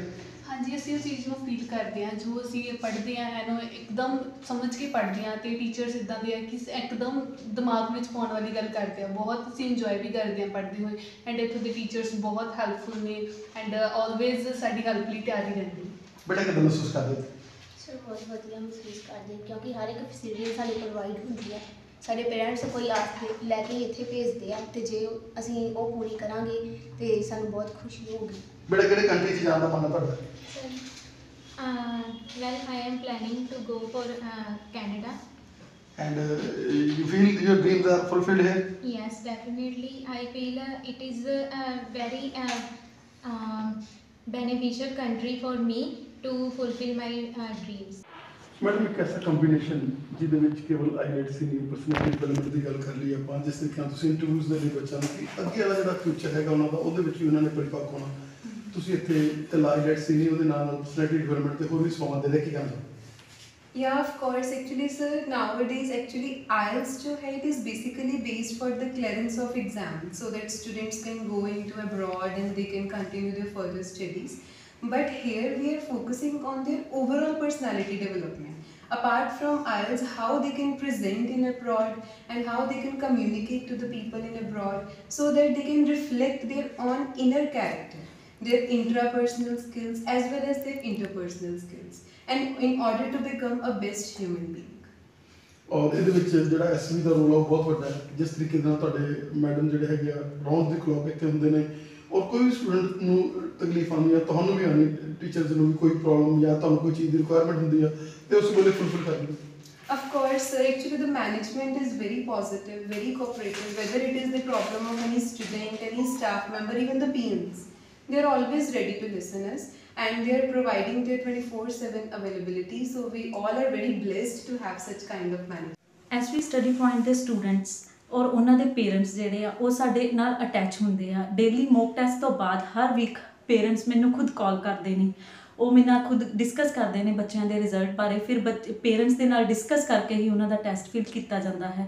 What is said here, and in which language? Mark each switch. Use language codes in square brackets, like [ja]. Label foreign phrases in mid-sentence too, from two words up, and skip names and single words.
[pa] ਹਾਂਜੀ, ਅਸੀਂ ਉਸ ਚੀਜ਼ ਨੂੰ ਫੀਲ ਕਰਦੇ ਹਾਂ ਜੋ ਅਸੀਂ ਪੜ੍ਹਦੇ ਹਾਂ ਇਹਨੂੰ ਇੱਕਦਮ ਸਮਝ ਕੇ ਪੜ੍ਹਦੇ ਹਾਂ ਅਤੇ ਟੀਚਰਸ ਇੱਦਾਂ ਦੇ ਆ ਕਿ ਇੱਕਦਮ ਦਿਮਾਗ ਵਿੱਚ ਪਾਉਣ ਵਾਲੀ ਗੱਲ ਕਰਦੇ ਆ, ਬਹੁਤ ਅਸੀਂ ਇੰਜੋਏ ਵੀ ਕਰਦੇ ਹਾਂ ਪੜ੍ਹਦੇ ਹੋਏ, ਐਂਡ ਇੱਥੋਂ ਦੇ ਟੀਚਰਸ ਬਹੁਤ ਹੈਲਪਫੁਲ ਨੇ [en] and always [pa] ਸਾਡੀ ਹੈਲਪ ਲਈ ਤਿਆਰ ਹੀ ਰਹਿੰਦੇ। ਬੇਟਾ ਕਿੱਦਾਂ ਮਹਿਸੂਸ ਕਰਦੇ? ਸਰ ਬਹੁਤ ਵਧੀਆ ਮਹਿਸੂਸ ਕਰਦੇ ਕਿਉਂਕਿ ਹਰ ਇੱਕ ਫੈਸਿਲਿਟੀ ਸਾਨੂੰ ਪ੍ਰੋਵਾਈਡ ਹੁੰਦੀ ਹੈ ਸਾਡੇ ਪੇਰੈਂਟਸ ਕੋਈ ਆਸ ਲੈ ਕੇ ਇੱਥੇ ਭੇਜਦੇ ਆ ਤੇ ਜੇ ਅਸੀਂ ਉਹ ਪੂਰੀ ਕਰਾਂਗੇ ਤੇ ਸਾਨੂੰ ਬਹੁਤ ਖੁਸ਼ੀ ਹੋਊਗੀ। ਬੇਟਾ ਕਿਹੜੇ ਕੰਟਰੀ 'ਚ ਜਾਣ ਦਾ ਮਨ ਹੈ ਤੁਹਾਡਾ? [en] Well, I am planning to go for Canada. And you feel your dreams are fulfilled here? Yes, definitely. I feel it is a very beneficial country for me to fulfill my dreams. [pa] ਮੈਡਮ ਇੱਕ ਐਸਾ ਕੰਬੀਨੇਸ਼ਨ ਜਿਹਦੇ ਵਿੱਚ ਕੇਵਲ ਆਈਲੈਟਸ ਹੀ ਨਹੀਂ, [en] personality development [pa] ਦੀ ਗੱਲ ਕਰ ਲਈ ਆਪਾਂ, ਜਿਸ ਤਰੀਕੇ ਨਾਲ ਤੁਸੀਂ ਇੰਟਰਵਿਊਜ਼ ਦੇ ਲਈ ਬੱਚਿਆਂ ਨੂੰ ਕਿ ਅੱਗੇ ਵਾਲਾ ਜਿਹੜਾ ਫਿਊਚਰ ਹੈਗਾ ਉਹਨਾਂ ਦਾ, ਉਹਦੇ ਵਿੱਚ ਵੀ ਉਹਨਾਂ ਨੇ ਪਰਿਪੱਕ ਹੋਣਾ। ਤੁਸੀਂ ਇੱਥੇ ਇਕੱਲਾ ਆਈਲੈਟਸ ਹੀ ਨਹੀਂ, ਉਹਦੇ ਨਾਲ [en] personality development [pa] ਤੇ ਹੋਰ ਵੀ ਸਮਾਂ ਦੇ ਲੈ ਕੇ ਕਹਿੰਦੇ? [en] Yeah, of course. Actually, sir, nowadays actually IELTS [hi] जो है [en] it is basically based for the clearance of exam, so that students can go into abroad and they can continue their further studies. But here we are focusing on their overall personality development. Apart from IELTS, how they can present in abroad and how they can communicate to the people in abroad, so that they can reflect their own inner character, their intrapersonal skills as well as their interpersonal skills, and in order to become a best human being. [pa] ਔਰ ਇਹਦੇ ਵਿੱਚ ਜਿਹੜਾ ਐਸਵੀ ਦਾ ਰੋਲ ਆ ਉਹ ਬਹੁਤ ਵੱਡਾ ਹੈ। ਜਿਸ ਤਰੀਕੇ ਨਾਲ ਤੁਹਾਡੇ ਮੈਡਮ ਜਿਹੜੇ ਹੈਗੇ ਆ ਰਾਉਂਡ ਦੀ ਕਲੌਕ ਇੱਥੇ ਹੁੰਦੇ ਨੇ, ਔਰ ਕੋਈ ਵੀ ਸਟੂਡੈਂਟ ਨੂੰ ਤਕਲੀਫ ਆਉਂਦੀ ਆ, ਤੁਹਾਨੂੰ ਵੀ ਆਉਣੀ, ਟੀਚਰਸ ਨੂੰ ਵੀ ਕੋਈ ਪ੍ਰੋਬਲਮ ਜਾਂ ਤੁਹਾਨੂੰ ਕੋਈ ਚੀਜ਼ ਦੀ ਰਿਕੁਆਇਰਮੈਂਟ ਹੁੰਦੀ ਆ ਤੇ ਉਸ ਵੇਲੇ ਫੁਲਫਿਲ ਕਰਨੀ। [en] Of course, sir. Actually, the management is very positive, very cooperative. Whether it is the problem of any student, any staff member, even the peons, they are always ready to listen us, and they are providing their 24/7 availability. So we all are very blessed to have such kind of management. [pa] ਐਸਵੀ ਸਟੱਡੀ ਪੁਆਇੰਟ ਦੇ ਸਟੂਡੈਂਟਸ ਔਰ ਉਹਨਾਂ ਦੇ ਪੇਰੈਂਟਸ ਜਿਹੜੇ ਆ ਉਹ ਸਾਡੇ ਨਾਲ ਅਟੈਚ ਹੁੰਦੇ ਆ। [en] daily mock test [pa] ਤੋਂ ਬਾਅਦ ਹਰ ਵੀਕ ਪੇਰੈਂਟਸ ਮੈਨੂੰ ਖੁਦ ਕਾਲ ਕਰਦੇ ਨੇ, ਉਹ ਮੇਰੇ ਨਾਲ ਖੁਦ ਡਿਸਕਸ ਕਰਦੇ ਨੇ ਬੱਚਿਆਂ ਦੇ ਰਿਜ਼ਲਟ ਬਾਰੇ, ਫਿਰ ਪੇਰੈਂਟਸ ਦੇ ਨਾਲ ਡਿਸਕਸ ਕਰਕੇ ਹੀ ਉਹਨਾਂ ਦਾ ਟੈਸਟ ਫਿਲ ਕੀਤਾ ਜਾਂਦਾ ਹੈ।